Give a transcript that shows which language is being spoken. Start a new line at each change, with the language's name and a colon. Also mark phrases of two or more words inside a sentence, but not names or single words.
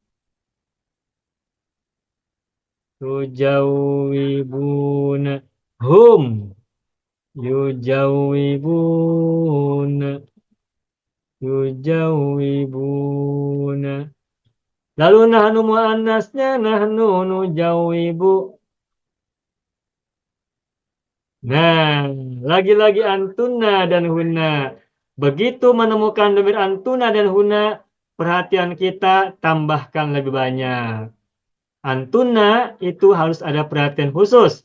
Arabic: تجاوبون. هم. Yujawibuna. Yujawibuna.
Indonesian: Lalu nahnu muannasnya
Arabic: نحن نجاوب.
Indonesian: Nah, lagi-lagi antuna dan huna. Begitu menemukan domir antuna dan huna, perhatian kita tambahkan lebih banyak. Antuna itu harus ada perhatian khusus.